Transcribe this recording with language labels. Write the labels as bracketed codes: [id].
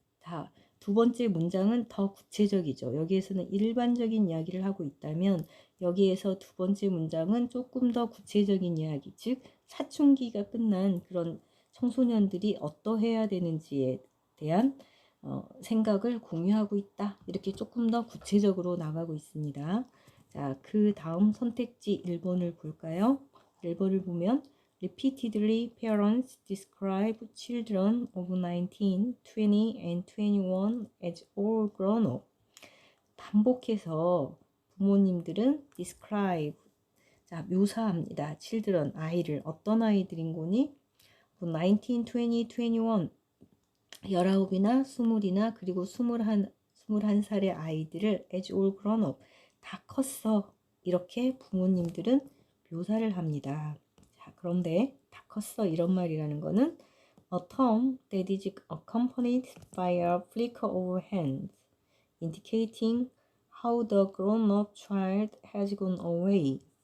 [ko] 자, 두 번째 문장은 더 구체적이죠. 여기에서는 일반적인 이야기를 하고 있다면 여기에서 두 번째 문장은 조금 더 구체적인 이야기, 즉 사춘기가 끝난 그런 청소년들이 어떠해야 되는지에 대한 생각을 공유하고 있다. 이렇게 조금 더 구체적으로 나가고 있습니다. 자, 그 다음 선택지 1번을 볼까요? 1번을 보면 [en] Repeatedly, parents describe children of 19, 20, and 21 as all grown up. [ko] 반복해서 부모님들은 describe, 자, 묘사합니다. children, 아이를. 어떤 아이들인 거니? 19, 20, 21, 19이나 20이나 그리고 21살의 아이들을 [en] as all grown up, [ko] 다 컸어. 이렇게 부모님들은 묘사를 합니다. 자, 그런데 다 컸어 이런 말이라는 거는 [en] a term that is accompanied by a flicker of hands indicating how the grown-up child has gone away.